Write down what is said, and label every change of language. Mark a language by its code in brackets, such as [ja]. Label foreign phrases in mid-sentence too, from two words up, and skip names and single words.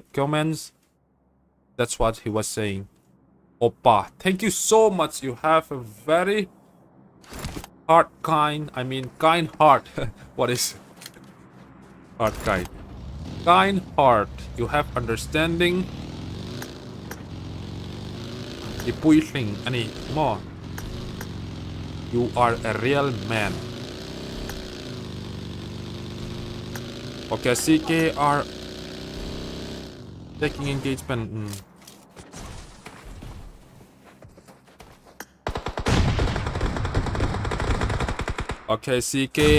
[en] No hate comments. That's what he was saying. Oppa, thank you so much. You have a very kind heart. What is heart kind? Kind heart. You have understanding. Ipuising ani mo. You are a real man. Okay, CK are taking engagement. Okay, CK.